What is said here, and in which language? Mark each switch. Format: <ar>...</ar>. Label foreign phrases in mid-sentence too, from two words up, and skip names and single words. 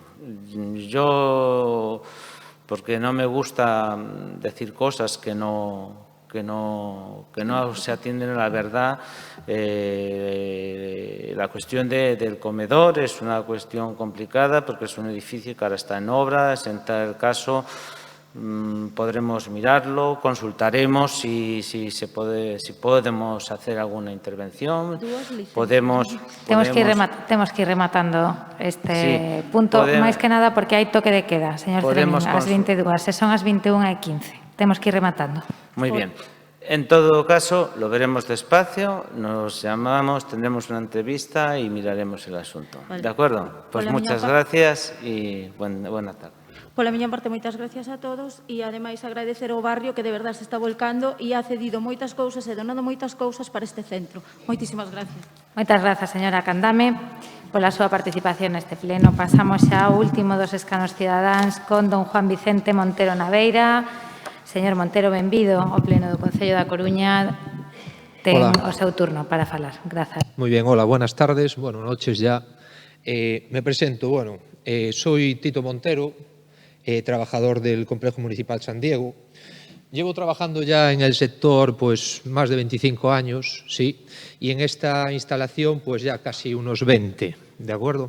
<es>Yo, porque no me gusta decir cosas que no se atienden a la verdad. La cuestión del comedor es una cuestión complicada porque es un edificio que ahora está en obra. En tal caso podremos mirarlo, consultaremos si podemos hacer alguna intervención.</es> <gl>Temos que ir rematando este punto, máis que nada porque hai toque de queda, señor Cereñín, ás 22, se son as 21:15. Temos que ir rematando.</gl> <es>Muy bien. En todo caso, lo veremos despacio, nos llamamos, tendremos una entrevista y miraremos el asunto. Vale. ¿De acuerdo? Pues muchas gracias y buena tarde.</es> <gl>Pola miña parte, moitas gracias a todos e, ademais, agradecer ao barrio que de verdade se está volcando e</gl> <es>ha cedido</es> <gl>moitas cousas e donado moitas cousas para este centro. Moitísimas gracias. Moitas grazas, señora Candame, pola súa participación neste pleno. Pasamos xa ao último dos escanos cidadáns con don Juan Vicente Montero Naveira. Señor Montero, benvido ao pleno do Concello da Coruña. ten Hola. o seu turno para falar. Grazas.</gl> <es>Muy bien, hola, buenas tardes, bueno, noches ya. Me presento, bueno, soy Tito Montero, trabajador del Complejo Municipal San Diego. Llevo trabajando ya en el sector pues más de 25 años, sí, y en esta instalación pues ya casi unos 20, ¿de acuerdo?</es>